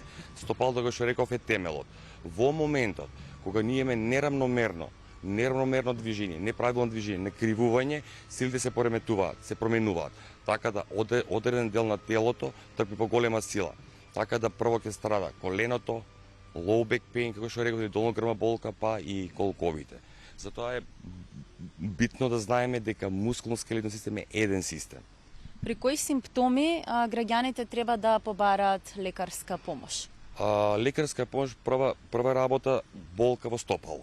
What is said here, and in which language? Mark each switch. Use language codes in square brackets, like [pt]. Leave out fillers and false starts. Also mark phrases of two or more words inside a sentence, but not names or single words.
[mk] Стопалото, што реков, е темелот. Во моментот кога ние имаме неравномерно движење, неправилно движење, некривување, силите се променуваат. Така да одреден дел на телото трпи поголема сила. Така да прво ќе страда коленото, [en] low back pain, [mk] како што реков, долногрбна болка, па и колковите. Затоа е битно да знаеме дека мускулно-скелетниот систем е еден систем. При кои симптоми граѓаните треба да побараат лекарска помош? Лекарска помош, прва работа, болка во стопало.